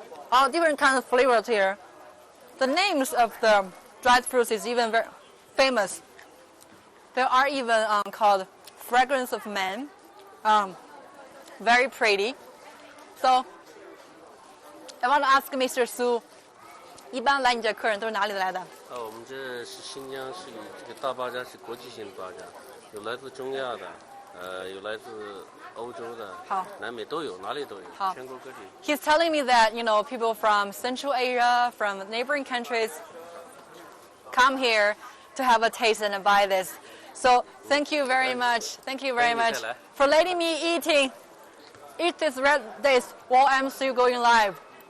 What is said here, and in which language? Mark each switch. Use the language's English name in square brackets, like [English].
[English] all different kinds of flavors here. The names of the dried fruits is even very famous. There are even called fragrance of man, very pretty. So I want to ask Mr. [Chinese] Su, 一般来你这客人都是哪里来的？我们这是新疆，是这个大巴扎是国际性巴扎，有来自中亚的，有来自欧洲的，南美都有，哪里都有，全国各地。 [English] He's telling me that people from Central Asia, from neighboring countries, come here to have a taste and buy this. So thank you very much. Thank you very much for letting me eat this red dates while I'm still going live.